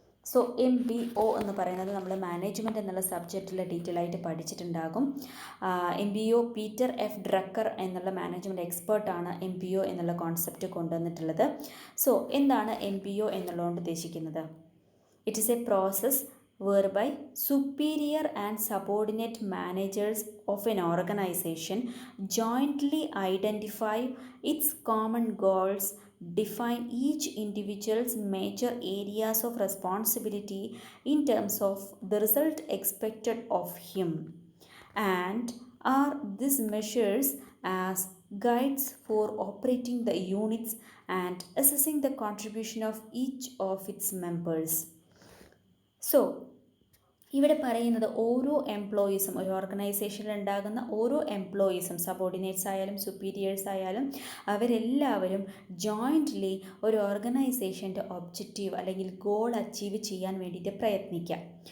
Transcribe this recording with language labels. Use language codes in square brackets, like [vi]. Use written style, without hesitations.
[ml] So MBO എന്ന് പറയുന്നത് നമ്മൾ മാനേജ്മെൻറ്റ് എന്നുള്ള സബ്ജക്റ്റിൽ ഡീറ്റെയിൽ ആയിട്ട് പഠിച്ചിട്ടുണ്ടാകും. MBO പീറ്റർ എഫ് ഡ്രക്കർ എന്നുള്ള മാനേജ്മെൻറ്റ് എക്സ്പേർട്ടാണ് MBO എന്നുള്ള കോൺസെപ്റ്റ് കൊണ്ടുവന്നിട്ടുള്ളത്. സോ എന്താണ് MBO എന്നുള്ളതുകൊണ്ട് ഉദ്ദേശിക്കുന്നത്? [en] It is a process whereby superior and subordinate managers of an organization jointly identify its common goals, define each individual's major areas of responsibility in terms of the result expected of him, and are these measures as guides for operating the units and assessing the contribution of each of its members. [ml] So ഇവിടെ പറയുന്നത് ഓരോ എംപ്ലോയീസും, ഒരു ഓർഗനൈസേഷനിൽ ഉണ്ടാകുന്ന ഓരോ എംപ്ലോയീസും, subordinates ആയാലും superiors ആയാലും, അവരെല്ലാവരും ജോയിൻ്റ്ലി ഒരു ഓർഗനൈസേഷൻ്റെ ഒബ്ജക്റ്റീവ് അല്ലെങ്കിൽ ഗോൾ അച്ചീവ് ചെയ്യാൻ വേണ്ടിയിട്ട് പ്രയത്നിക്കാം.